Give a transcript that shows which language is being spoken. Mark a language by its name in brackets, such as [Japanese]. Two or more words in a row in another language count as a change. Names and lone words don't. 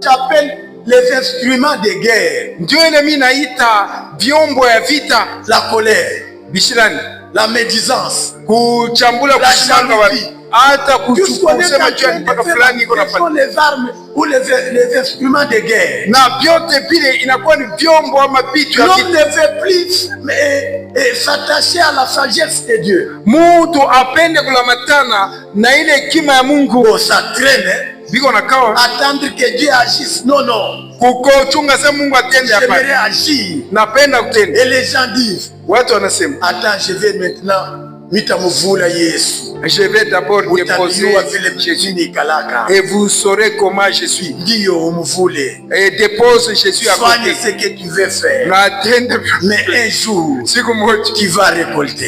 [French] j'appelle les instruments de guerre. [Swahili] Ndio ile mimi naita vyombo ya vita. [French] La colère, [Swahili] bishirani, [French] la médisance, [Swahili] kuchambula, kusimanga watu, hata kusema juu mpaka fulani iko nafanya. [French] Les armes ou les instruments de guerre. [Swahili] Na vyote vile inakuwa ni vyombo ama vitu ya vita. [French] L'homme ne fait plus s'attacher à la sagesse de Dieu. [Swahili] Mtu apende kulamatana na ile hekima ya Mungu. [French] On s'entraîne [Swahili] biko nakawa [French] attendre que Dieu agisse. Non, non. [Swahili] Kuko chunga sema Mungu atende hapa. [French] J'aimerais agir. [Swahili] Napenda kutenda. [French] Et les gens disent, [Swahili] watu wanasema, [French] attends, je vais maintenant mitamuvula Yesu. Je vais d'abord déposer Jésus et vous saurez comment je suis. Et dépose Jésus à côté. Ce que tu veux faire. Mais un jour, tu vas récolter.